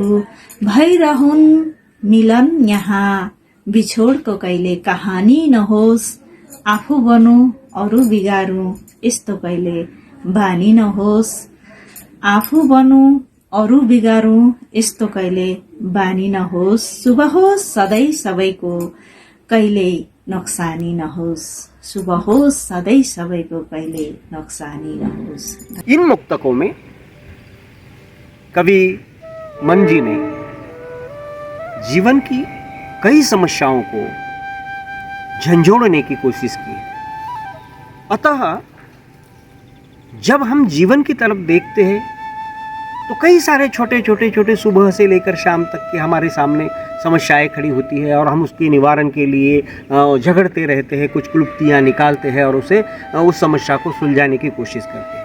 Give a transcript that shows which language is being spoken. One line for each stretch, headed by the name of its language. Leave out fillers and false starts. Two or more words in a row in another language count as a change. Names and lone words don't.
Nepali: भइरहन् मिलन यहाँ बिछोडको कहिले कहानी नहोस्, आफू बनौं अरू बिगारौं यस्तो कहिले बानी नहोस्। आफू बनौं अरू बिगारौं यस्तो कहिले बानी नहोस्, शुभ होस् सधैँ सबैको कहिले नोक्सानी नहोस्, शुभ होस् सधैँ सबैको कहिले नोक्सानी नहोस्।
Hindi: इन मुक्तकों में कवि मंजी ने जीवन की कई समस्याओं को झंझोड़ने की कोशिश की। अतः जब हम जीवन की तरफ देखते हैं तो कई सारे छोटे सुबह से लेकर शाम तक के हमारे सामने समस्याएं खड़ी होती है और हम उसके निवारण के लिए झगड़ते रहते हैं, कुछ क्लुप्तियाँ निकालते हैं और उस समस्या को सुलझाने की कोशिश करते हैं।